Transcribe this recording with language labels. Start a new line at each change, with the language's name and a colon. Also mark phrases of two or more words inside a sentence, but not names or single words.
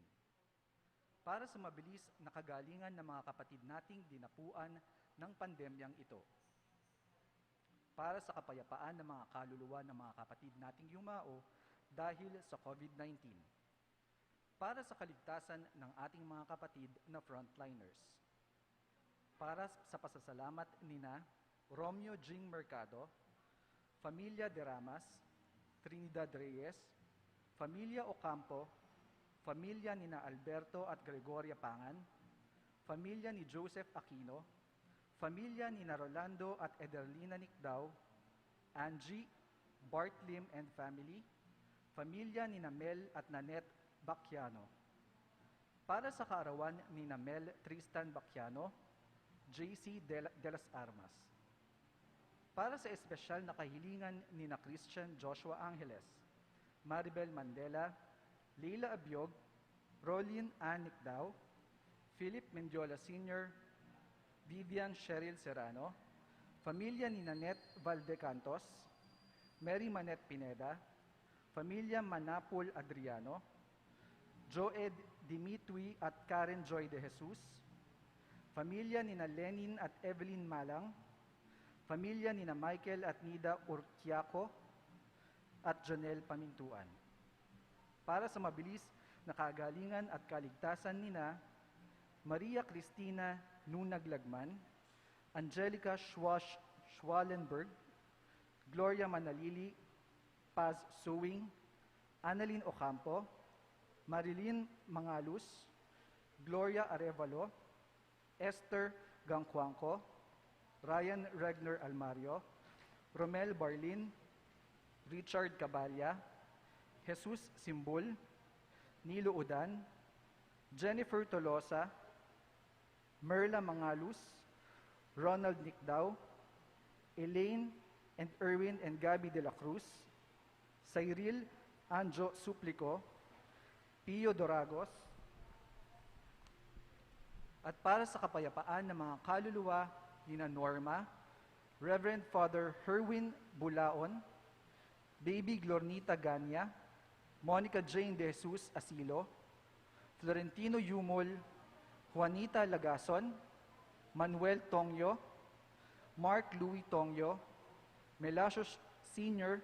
Filipino: Para sa mabilis na kagalingan ng mga kapatid nating dinapuan ng pandemyang ito. Para sa kapayapaan ng mga kaluluwa ng mga kapatid nating yumao dahil sa COVID-19. Para sa kaligtasan ng ating mga kapatid na frontliners. Para sa pasasalamat nina Romeo Jing Mercado, Familia de Ramas, Trinidad Reyes, Familia Ocampo, Familia nina Alberto at Gregoria Pangan, Familia ni Joseph Aquino, Familia nina Rolando at Ederlina Nicdao, Angie, Bart Lim
English: and family,
Filipino: Familia nina Mel at Nanette Bacchiano. Para sa kaarawan ni Mel Tristan Bacchiano, JC de las Armas. Para sa espesyal na kahilingan ni Christian Joshua Angeles, Maribel Mandela, Leila Abiog, Rolin Ann Nicdao, Philip Mendiola Sr., Vivian Cheryl Serrano, Familia ni Nanette Valdecantos, Mary Manette Pineda, Familia Manapul Adriano, Joed Dimitri at Karen Joy de Jesus, Familia nina Lenin at Evelyn Malang, Familia nina Michael at Nida Urquiaco, at Jonel Pamintuan. Para sa mabilis na kagalingan at kaligtasan nina Maria Cristina Nunaglagman, Angelica Schwallenberg, Gloria Manalili, Paz Suwing, Annalyn Ocampo, Marilyn Mangalus, Gloria Arevalo, Esther Gangcuangco, Ryan Regner Almario, Romel Barlin, Richard Cabalya, Jesus Simbul, Nilo Udan, Jennifer Tolosa, Merla Mangalus, Ronald Nicdao, Elaine and Erwin and Gabby de la Cruz, Cyril Anjo Suplico, Pio Doragos, at para sa kapayapaan ng mga kaluluwa ni Norma, Reverend Father Herwin Bulaon, Baby Glornita Ganya, Monica Jane de Jesus Asilo, Florentino Yumol, Juanita Lagason, Manuel Tongyo, Mark Louis Tongyo, Melasios Sr.